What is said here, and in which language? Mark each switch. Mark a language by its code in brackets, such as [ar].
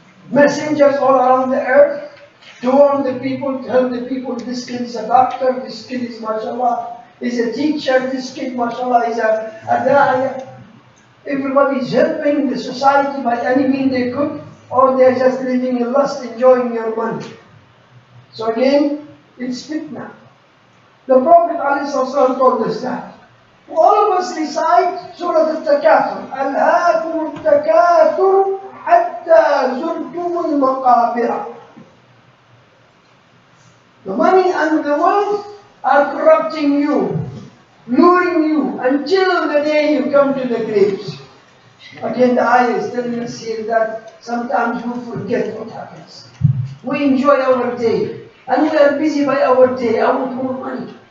[en] Messengers all around the earth? To warn the people, to help the people, this kid is a doctor, this kid is, mashallah, is a teacher, this kid, mashallah, is a da'iyah. Everybody is helping the society by any means they could, or they're just living in lust, enjoying your money. So again, it's fitna. The Prophet ﷺ told us that. All of us recite Surah Al-Takathur. [ar] أَلْهَاكُمُ التَّكَاثُرُ حَتَّى زُرْتُمُ الْمَقَابِرَ. [en] The money and the wealth are corrupting you, luring you until the day you come to the graves. Again, the ayah is telling us here that sometimes we forget what happens. We enjoy our day, and we are busy by our day. I want more money.